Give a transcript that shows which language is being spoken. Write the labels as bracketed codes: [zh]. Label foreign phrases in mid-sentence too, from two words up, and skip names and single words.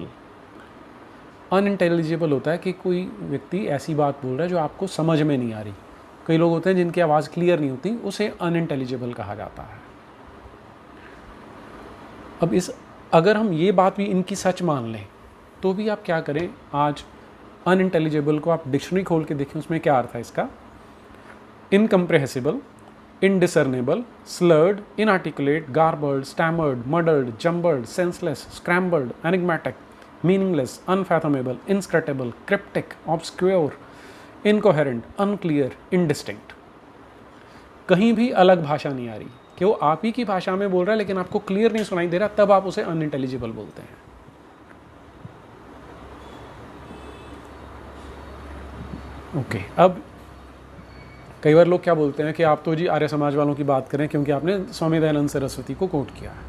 [hi] अनइंटेलिजिबल होता है कि कोई व्यक्ति ऐसी बात बोल रहा है जो आपको समझ में नहीं आ रही। कई लोग होते हैं जिनकी आवाज़ क्लियर नहीं होती, उसे अनइंटेलिजिबल कहा जाता है। अब अगर हम ये बात भी इनकी सच मान लें तो भी आप क्या करें, आज अनइंटेलिजिबल को आप डिक्शनरी खोल के देखें, उसमें क्या अर्थ है इसका। [en] इनकम्प्रेहेसिबल, indiscernible, slurred, inarticulate, garbled, stammered, muddled, jumbled, senseless, scrambled, enigmatic, meaningless, unfathomable, inscrutable, cryptic, obscure, incoherent, unclear, indistinct। [hi] कहीं भी अलग भाषा नहीं आ रही, कि वो आप ही की भाषा में बोल रहा है लेकिन आपको क्लियर नहीं सुनाई दे रहा, तब आप उसे अनइंटेलिजिबल बोलते हैं। ओके, अब कई बार लोग क्या बोलते हैं कि आप तो जी आर्य समाज वालों की बात करें क्योंकि आपने स्वामी दयानंद सरस्वती को कोट किया है।